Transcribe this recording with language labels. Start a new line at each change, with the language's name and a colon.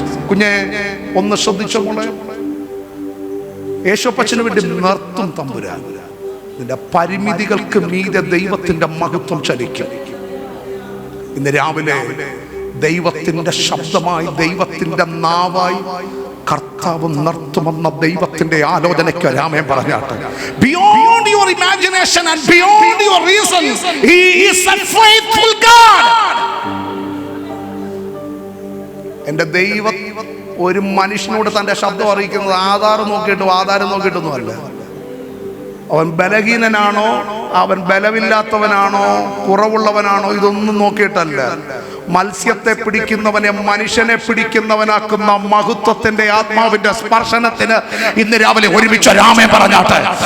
Malayalam: കുഞ്ഞെ ഒന്ന് ശ്രദ്ധിച്ചോളെ. യേശുപ്പച്ചന് വേണ്ടി നിർത്തും തമ്പുരാൻ. നിന്റെ പരിമിതികൾക്ക് മീതെ ദൈവത്തിന്റെ മഹത്വം ചലിക്കും. ഇന്ന് രാവിലെ ദൈവത്തിന്റെ ശബ്ദമായി, ദൈവത്തിന്റെ നാവായി കർത്താവ് നിർത്തുമെന്ന ദൈവത്തിന്റെ ആലോചനയ്ക്ക് രാമൻ പറഞ്ഞാട്ടെ.
English: Beyond your imagination and beyond your reason, he is a faithful God.
Malayalam: എന്റെ ദൈവം ഒരു മനുഷ്യനോട് തന്റെ ശബ്ദം അറിയിക്കുന്നത് ആധാരം നോക്കിയിട്ടൊന്നും അല്ല. അവൻ ബലഹീനനാണോ, അവൻ ബലമില്ലാത്തവനാണോ, കുറവുള്ളവനാണോ, ഇതൊന്നും നോക്കിയിട്ടല്ല. മത്സ്യത്തെ പിടിക്കുന്നവനെ മനുഷ്യനെ പിടിക്കുന്നവനാക്കുന്ന മഹത്വത്തിന്റെ ആത്മാവിന്റെ സ്പർശനത്തിന് ഇന്ന് രാവിലെ ഒരുമിച്ച് രാമേ പറഞ്ഞാട്ടെ.